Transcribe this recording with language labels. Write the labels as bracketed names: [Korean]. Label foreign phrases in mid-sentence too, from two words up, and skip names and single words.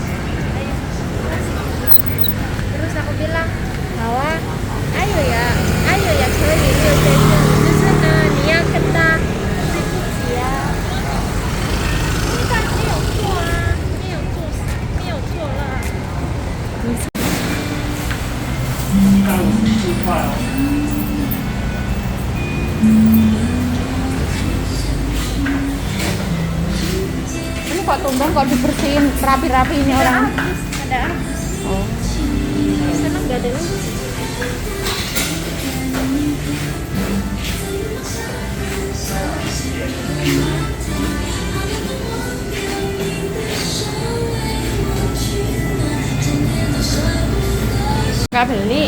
[Indonesian] Terus aku bilang bahwa ayo ya cari [Chinese] 你要跟他对不起啊，因为他没有错啊，没有错了。 154块哦。 [Indonesian] Ini kok tumben kok dibersihin rapi-rapi ini orang. Ada. Oh. Sana nggak ada lagi. Nggak beli.